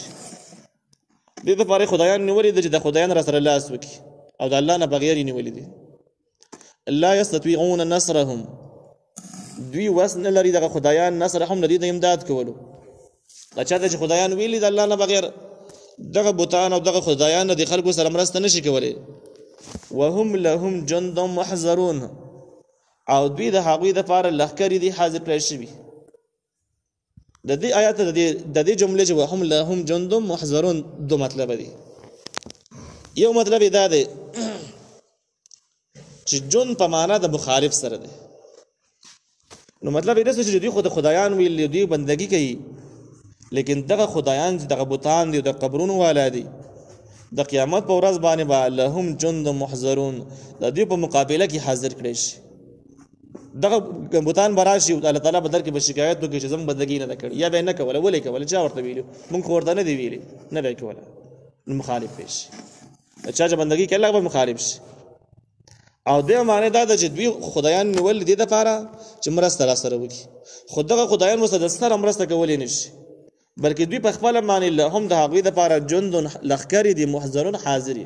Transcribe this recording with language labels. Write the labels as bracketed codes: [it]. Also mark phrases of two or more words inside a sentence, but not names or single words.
[ps] دې دپاره خدایان نیولي دي چې د خدایان را سره لاس وکړي او د الله نه بغیر یې نیولي دي. [ar] لا یستطیعون نصرهم [ps] دوی وس نه لري دغه خدایان نصرهم د دوی د امداد کولو. دا چاته چې خدایان ویلي د الله نه بغیر دغه بوتان او دغه خدایان د خلکو سره مرسته نشي کولی. [ar] وهم لهم جند محضرون [ps] او دوی د هغوی دپاره لښکرې دي حاضر کړی شوي. د دې آیات د دې جملې چې [ar] وهم لهم جند محضرون [ps] دو مطلب دي. یو مطلب دا دی چې جند په معنا د مخالف سره دی. نو مطلب یې داسې چې دوی خو د خدایان ویل دوی بندګي کوي لیکن دغه خدایان چې دغه بوتان دي د قبرونو والا دي د قیامت په ورځ باندې به [ar] لهم جند محضرون [ps] د دوی په مقابله کې حاضر کړی شي. دغه بوتان به راشي الله تعالی به در کې به شکایت وکړي چې زموږ بندګي نه ده کړې یا به یې نه کوله ولې کوله چا ورته ویلي مونږ خو ورته نه دي ویلي نه به یې کوله نو مخالف به شي. چا چې بندګي کوي هغه به مخالف شي. او دې معنی دا ده چې دوی خدایان نیول دې دپاره چې مرسته را سره وکړي خو دغه خدایان ورسره د سره مرسته کولی نه شي بلکې دوی په خپله باندې هم د هغوی دپاره جند لښکرې دي محضرون حاضر دي.